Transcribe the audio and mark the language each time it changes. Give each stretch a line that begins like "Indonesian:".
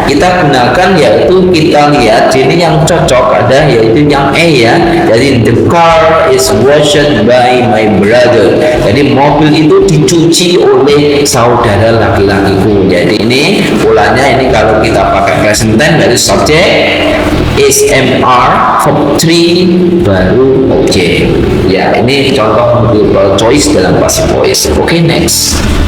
Indonesian: Kita gunakan yaitu kita lihat sini yang cocok ada yaitu yang E ya.
English: Jadi the car is washed by my brother.
Indonesian: Jadi mobil itu dicuci oleh saudara laki-lakiku. Jadi ini polanya ini kalau kita pakai present tense dari subjek is MR, verb 3 baru objek. Ya, ini contoh multiple choice dalam passive voice. Oke, next.